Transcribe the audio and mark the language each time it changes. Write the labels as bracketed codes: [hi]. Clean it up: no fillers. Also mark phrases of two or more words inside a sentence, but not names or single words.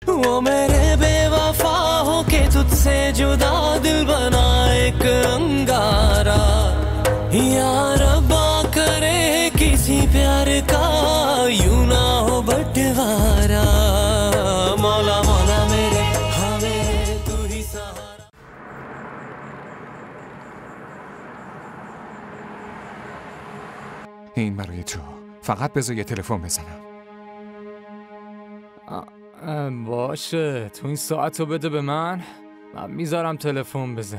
[hi] वो मेरे बेवफा हो के तुझसे जुदा दिल बना एक अंगारा या रब्बा करे किसी प्यार का यूं ना हो बंटवारा मौला मौला मेरे हाँ मेरे तू ही सहारा [fa] این برای تو. فقط بذار یه تلفن بزنم. باشه تو این ساعت رو بده به من میذارم تلفن بزنی.